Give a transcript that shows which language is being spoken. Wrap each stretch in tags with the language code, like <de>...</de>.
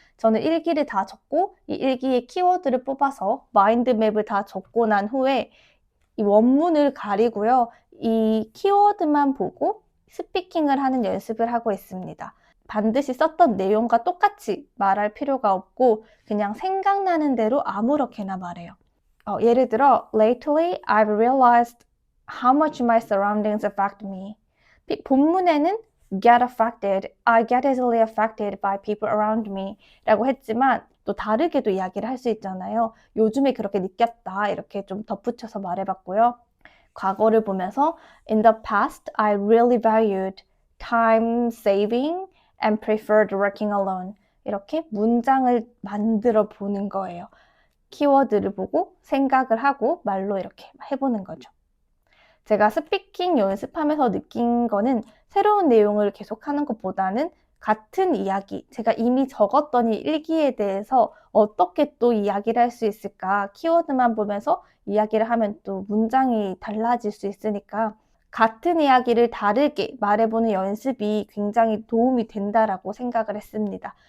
<ko>저는 일기를 다 적고 이 일기의 키워드를 뽑아서 마인드맵을 다 적고 난 후에 이 원문을 가리고요. 이 키워드만 보고 스피킹을 하는 연습을 하고 있습니다. 반드시 썼던 내용과 똑같이 말할 필요가 없고 그냥 생각나는 대로 아무렇게나 말해요. 예를 들어</ko> <en>Lately, I've realized how much my surroundings affect me.</en> <ko>본문에는</ko> <en>get affected, I get easily affected by people around me</en> <ko>라고 했지만 또 다르게도 이야기를 할 수 있잖아요. 요즘에 그렇게 느꼈다, 이렇게 좀 덧붙여서 말해봤고요. 과거를 보면서</ko> <en>In the past, I really valued time saving and preferred working alone.</en> <ko>이렇게 문장을 만들어 보는 거예요. 키워드를 보고 생각을 하고 말로 이렇게 해보는 거죠. 제가 스피킹 연습하면서 느낀 거는 새로운 내용을 계속하는 것보다는 같은 이야기, 제가 이미 적었던 이 일기에 대해서 어떻게 또 이야기를 할 수 있을까, 키워드만 보면서 이야기를 하면 또 문장이 달라질 수 있으니까 같은 이야기를 다르게 말해보는 연습이 굉장히 도움이 된다라고 생각을 했습니다.</ko>